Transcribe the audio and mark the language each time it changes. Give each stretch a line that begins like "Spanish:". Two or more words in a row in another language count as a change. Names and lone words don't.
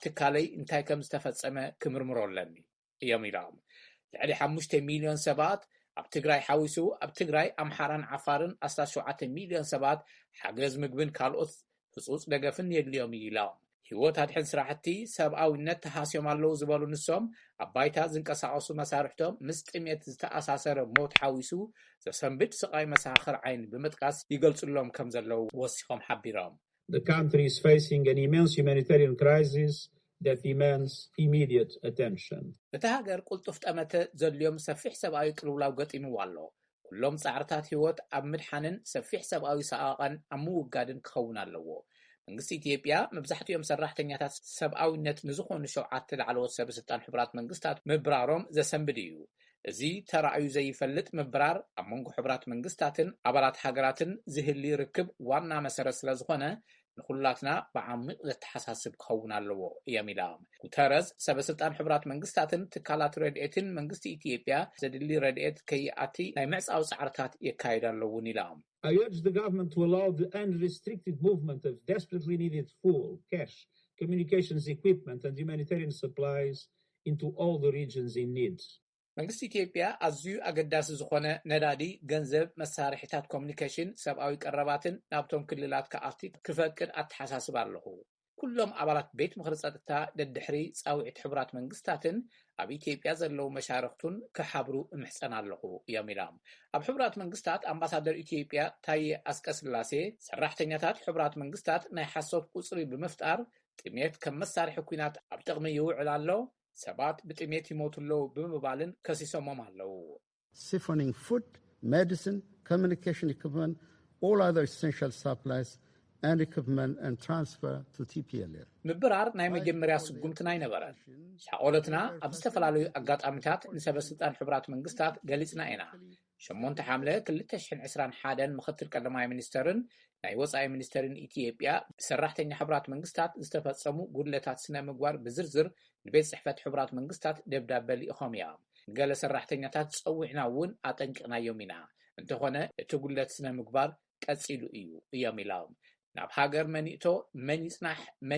Tigrinya: ትካለይ እንታይ ከም ዝተፈጸመ ክምርምሮ ኣለኒ እዮም ኢሎም ልዕሊ 5 ሚልዮን ሰባት ኣብ ትግራይ ሓዊሱ ኣብ ትግራይ ኣምሓራን ዓፋርን 17 ሚልዮን ሰባት ሓገዝ ምግብን ካልኦት ህጹጽ ደገፍን የድልዮም ኢሎም ህይወት ኣድሕን ስራሕቲ ሰብኣዊነት ተሃስዮም ኣለዉ ዝበሉ ንሶም ኣብ ባይታ ዝንቀሳቐሱ መሳርሕቶም ምስ ጥሜት ዝተኣሳሰረ ሞት ሓዊሱ ዘሰንብድ ስቃይ መሳኽር ዓይን ብምጥቃስ ይገልጹሎም ከም ዘለዉ ወሲኾም ሓቢሮም
English: The country is facing an immense humanitarian crisis that demands immediate attention.
Tigrinya: እቲ ሃገር ቁልጡፍ ጠመተ ዘልዮም ሰፊሕ ሰብኣዊ ቅልውላው ገጢምዎ ኣሎ ኩሎም ጻዕርታት ህይወት ኣብ ምድሓንን ሰፊሕ ሰብኣዊ ሰኣቐን ኣብ ምውጋድን ክኸውን ኣለዎ መንግስቲ ኢትዮጵያ መብዛሕትኦም ሰራሕተኛታት ሰብኣዊነት ንዝኾኑ 7 ላዕለዎት ሰበስልጣን ሕቡራት መንግስታት ምብራሮም ዘሰንብድ እዩ እዚ ተራእዩ ዘይፈልጥ ምብራር ኣብ መንጎ ሕቡራት መንግስታትን ኣባላት ሃገራትን ዝህሊ ርክብ ዋና መሰረት ስለ ዝኾነ ንኹላትና ብዓሚቕ ዘተሓሳስብ ክኸውን ኣለዎ እዮም ኢሎም ጉተረስ ሰበስልጣን ሕቡራት መንግስታትን ትካላት ረድኤትን መንግስቲ ኢትዮጵያ ዘድሊ ረድኤት ከይኣቲ ናይ ምዕፃው ጻዕርታት የካይዱ ኣለውን ኢሎም
English: I urge the government to allow the unrestricted movement of desperately needed fuel, cash, communications equipment and humanitarian supplies into all the regions in need.
Tigrinya: መንግስቲ ኢትዮጵያ ኣዝዩ ኣገዳሲ ዝኾነ ነዳዲ ገንዘብ መሳርሒታት ኮሙኒኬሽን ሰብኣዊ ቀረባትን ናብቶም ክልላት ከኣቲ ክፈቅድ ኣተሓሳስብ ኣለኹ ኩሎም ኣባላት ቤት ምኽሪ ጸጥታ ደድሕሪ ጻውዒት ሕቡራት መንግስታትን ኣብ ኢትዮጵያ ዘለዉ መሻርክቱን ክሓብሩ እምሕፀን ኣለኹ እዮም ኢሎም ኣብ ሕቡራት መንግስታት ኣምባሳደር ኢትዮጵያ ታየ ኣስቀስላሴ ሰራሕተኛታት ሕቡራት መንግስታት ናይ ሓሶት ቁፅሪ ብምፍጣር ጥሜት ከም መሳርሒ ኩናት ኣብ ጥቕሚ ይውዕል ኣሎ ሰባት ብጥሜት ይሞቱለው ብምባልን ከሲሶሞም ኣለዉ
English: siphoning food, medicine, communication equipment, all other essential supplies and equipment and transfer to TPLF.
Tigrinya: ምብራር ናይ መጀመርያ ስጉምትና ይነበረን ሻቆለትና ኣብ ዝተፈላለዩ ኣጋጣሚታት ንሰበስልጣን ሕቡራት መንግስታት ገሊጽና ኢና 8 ሐምለ 2021 ምክትል ቀዳማይ ሚኒስተርን ናይ ወጻኢ ሚኒስተርን ኢትዮጵያ ሰራሕተኛ ሕቡራት መንግስታት ዝተፈጸሙ ጉድለታት ስነ ምግባር ብዝርዝር ንቤት ጽሕፈት ሕቡራት መንግስታት ደብዳቤ ልኢኾም እዮም ገለ ሰራሕተኛታት ጸዊዕና እውን ኣጠንቅቕናዮም ኢና እንተኾነ እቲ ጉድለት ስነ ምግባር ቀፂሉ እዩ እዮም ኢሎም ናብ ሃገር መኒእቶ መን ይጽናሕ መን